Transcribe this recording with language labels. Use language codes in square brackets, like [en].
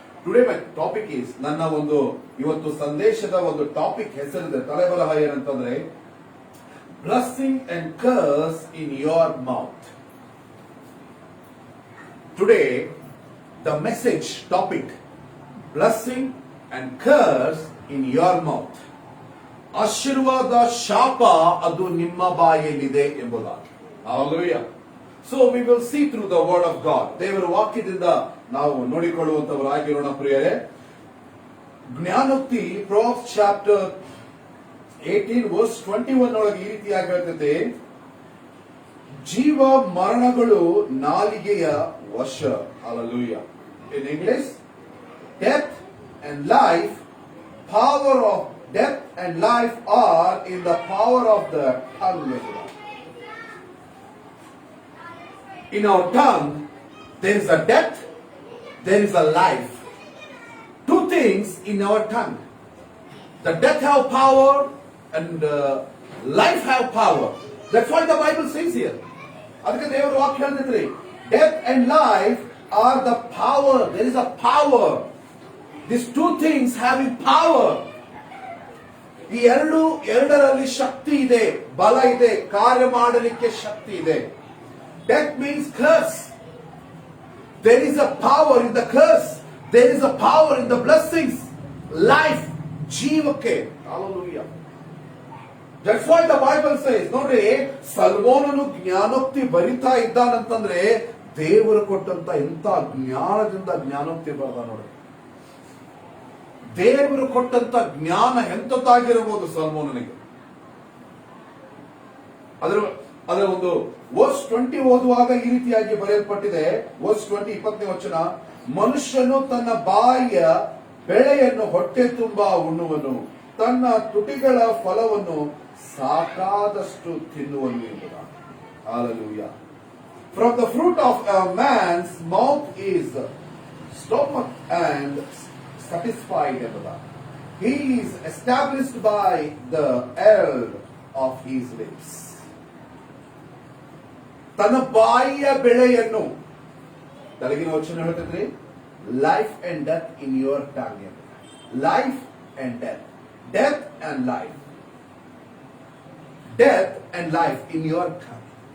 [en] today my topic is, [kn] ನನ್ನ ಒಂದು ಇವತ್ತು ಸಂದೇಶದ ಒಂದು ಟಾಪಿಕ್ ಹೆಸರಿದೆ, ತಲೆಬರಹ ಏನಂತಂದ್ರೆ [en] Blessing and curse in your mouth. Today the message topic, blessing and curse in your mouth. [kn] ಆಶೀರ್ವಾದ, ಶಾಪ ಅದು ನಿಮ್ಮ ಬಾಯಲ್ಲಿದೆ ಎಂಬುದಾಗಿ. [en] Hallelujah. So we will see through the word of God. [kn] ದೇವರ ವಾಕ್ಯದಿಂದ ನಾವು ನೋಡಿಕೊಳ್ಳುವಂತವರಾಗಿರೋಣ ಪ್ರಿಯರೇ. ಜ್ಞಾನೋಕ್ತಿ Proverbs chapter 18 verse 21 ಒಳಗೆ ಈ ರೀತಿಯಾಗಿ ಹೇಳ್ತದೆ, ಜೀವ ಮರಣಗಳು ನಾಲಿಗೆಯ ವಶ. [en] Hallelujah. In English, death and life, power of death and life are in the power of the tongue. In our tongue, there is a death, there is a life. Two things in our tongue. The death have power and life have power. That's what the Bible says here. [kn] ಅದಕ್ಕೆ ದೇವರು ವಾಕ್ಯ ಹೇಳ್ತಿದ್ರಿ, [en] death and life are the power. There is a power. These two things having power. [kn] ಈ ಎರಡರಲ್ಲಿ ಶಕ್ತಿ ಇದೆ, ಬಲ ಇದೆ, ಕಾರ್ಯ ಮಾಡಲಿಕ್ಕೆ ಶಕ್ತಿ ಇದೆ. [en] Death means curse. There is a power in the curse. There is a power in the blessings. Life, [kn] ಜೀವಕ್ಕೆ. [en] Hallelujah. That's why the Bible says, [kn] ನೋಡ್ರಿ, ಸಲ್ಮೋನನು ಜ್ಞಾನೋಕ್ತಿ ಬರಿತಾ ಇದ್ದಾನಂತಂದ್ರೆ ದೇವರು ಕೊಟ್ಟಂತ ಎಂತ ಜ್ಞಾನದಿಂದ ಜ್ಞಾನೋಕ್ತಿ ಬರದ ನೋಡ್ರಿ. ದೇವರು ಕೊಟ್ಟಂತ ಜ್ಞಾನ ಎಂತದ್ದಾಗಿರಬಹುದು ಸಲ್ಮೋನನಿಗೆ. ಅದರ ಒಂದು ವರ್ಸ್ 20 ಓದುವಾಗ ಈ ರೀತಿಯಾಗಿ ಬರೆಯಲ್ಪಟ್ಟಿದೆ. ವರ್ಸ್ 20 20ನೇ ವಚನ, ಮನುಷ್ಯನು ತನ್ನ ಬಾಯಿಯ ಬೆಳೆಯನ್ನು ಹೊಟ್ಟೆ ತುಂಬಾ ಉಣ್ಣುವನು, ತನ್ನ ತುಟಿಗಳ ಫಲವನ್ನು ಸಾಕಾದಷ್ಟು ತಿನ್ನುವನು ಎಂಬುದಾಗಿ. [en] Hallelujah. From the fruit of a man's mouth is stomach and satisfied [kn] ಎಂಬುದಾಗಿ. [en] He is established by the eld of his lips. [kn] ತನ್ನ ಬಾಯಿಯ ಬೆಳೆಯನ್ನು, ತೆಲುಗಿನ ವಚನ ಹೇಳ್ತಿದ್ರಿ, [en] Life and death in your tongue. Life and death, death and life, death and life in your tongue.